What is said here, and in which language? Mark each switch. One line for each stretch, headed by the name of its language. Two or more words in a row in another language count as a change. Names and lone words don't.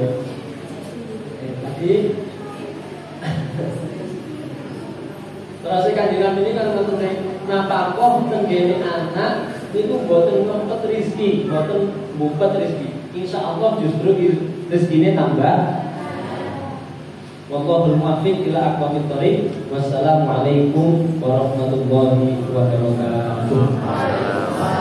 Javanese: Tadi terus Kanjeng Nabi ini kan ngoten napakoh tenggene anak niku boten ngempet rezeki, boten mbupet rezeki. Insyaallah justru rezekine tambah.
Arabic: والله الموفق إلى أقوم الطريق. السلام عليكم ورحمة الله وبركاته.